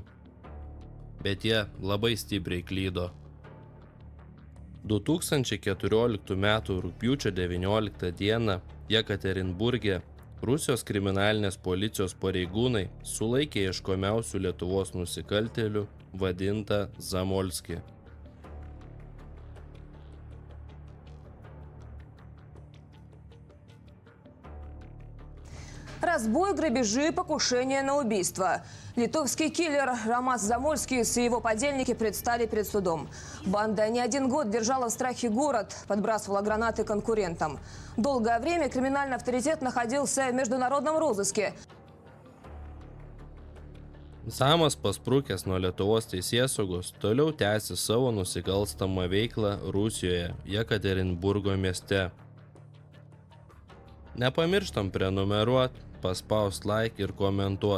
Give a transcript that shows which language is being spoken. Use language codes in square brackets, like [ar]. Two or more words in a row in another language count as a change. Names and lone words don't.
[lt] Bet jie labai stipriai klydo. 2014 m. rugpjūčio 19 d. Jekaterinburge Rusijos kriminalinės policijos pareigūnai sulaikė ieškomiausių Lietuvos nusikaltėlių vadintą Zamolskį. [ru] Разбой, грабежи, покушение на убийство. Литовский киллер Ромас Замольский и его подельники предстали перед судом. Банда не 1 год держала в страхе город, подбрасывала гранаты конкурентам. Долгое время криминальный авторитет находился в международном розыске. [lt] Zamas pasprukęs nuo Lietuvos teisėsaugos toliau tęsi savo nusikalstamą veiklą Rusijoje, Jekaterinburgo mieste. Nepamirštam prenumeruot, paspaust like ir komentuot.